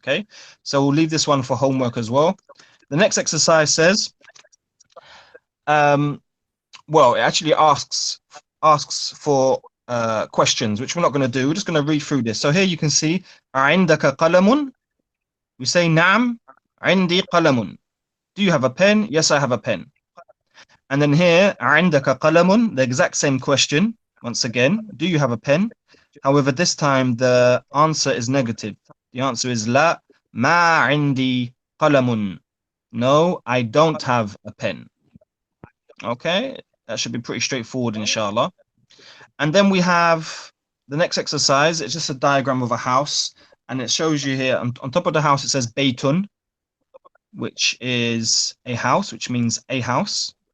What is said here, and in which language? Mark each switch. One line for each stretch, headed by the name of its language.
English: Okay, so we'll leave this one for homework as well. The next exercise says, well, it actually asks for questions, which we're not going to do. We're just going to read through this. So here you can see,
Arabic: عندك قلم?
English: We say
Arabic: نعم عندي قلم.
English: Do you have a pen? Yes, I have a pen. And then here,
Arabic: عندك قلم?
English: The exact same question. Once again, do you have a pen? However, this time the answer is negative. The answer is
Arabic: لا ما عندي قلم.
English: No, I don't have a pen. Okay, that should be pretty straightforward, inshallah. And then we have the next exercise. It's just a diagram of a house, and it shows you here on top of the house it says Baytun, which is a house, which means a house.